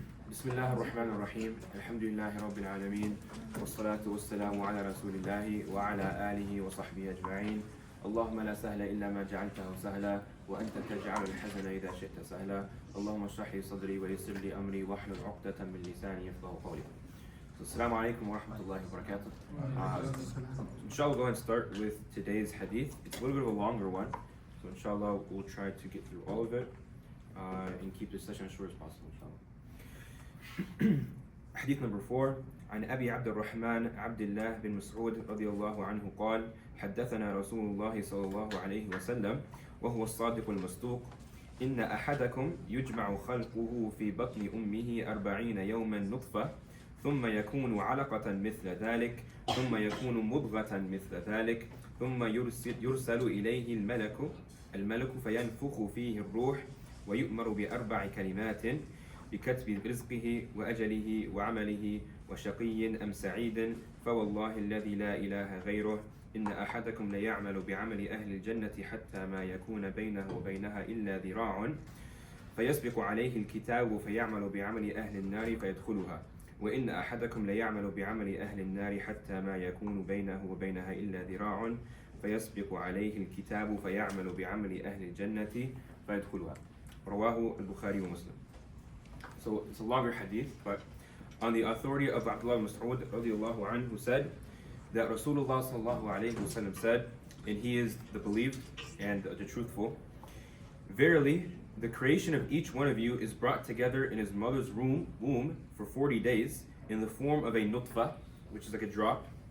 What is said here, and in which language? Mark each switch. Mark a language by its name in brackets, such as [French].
[Arabic] بسم الله الرحمن الرحيم الحمد لله رب العالمين والصلاة والسلام على رسول الله وعلى آله وصحبه أجمعين اللهم لا سهل إلا ما جعلته سهلا وأنت تجعل الحزن إذا شئت سهلا اللهم اشرح لي صدري ويسر لي أمري واحلل عقدة من لساني يفقهوا قولي. Assalamu alaikum wa rahmatullahi wa barakatuh. [English] Inshallah, we'll go and start with today's hadith. It's a little bit of a longer one, so inshallah we'll try to get through all of it and keep this session as short as possible, inshallah. Hadith number 4. [Arabic] عن أبي عبد الرحمن عبد الله بن مسعود رضي الله عنه قال حدثنا رسول الله صلى الله عليه وسلم وهو الصادق المصدوق إن أحدكم يجمع خلقه في بطن أمه 40 يوما نطفة ثم يكون علقة مثل ذلك ثم يكون مضغة مثل ذلك ثم يرسل إليه الملك فينفخ فيه الروح ويؤمر ب4 كلمات بكتب رزقه وأجله وعمله وشقي أم سعيد فوالله الذي لا إله غيره إن أحدكم ليعمل بعمل أهل الجنة حتى ما يكون بينه وبينها إلا ذراع فيسبق عليه الكتاب فيعمل بعمل أهل النار فيدخلها وإن أحدكم ليعمل بعمل أهل النار حتى ما يكون بينه وبينها إلا ذراع فيسبق عليه الكتاب فيعمل بعمل أهل الجنة فيدخلها. رواه البخاري ومسلم. [English] So it's a longer hadith, but on the authority of Abdullah ibn Mas'ud radiyallahu anhu, who said that Rasulullah sallallahu alayhi wasallam said, and he is the believed and the truthful, verily the creation of each one of you is brought together in his mother's womb for 40 days in the form of a nutfa, which is like a drop.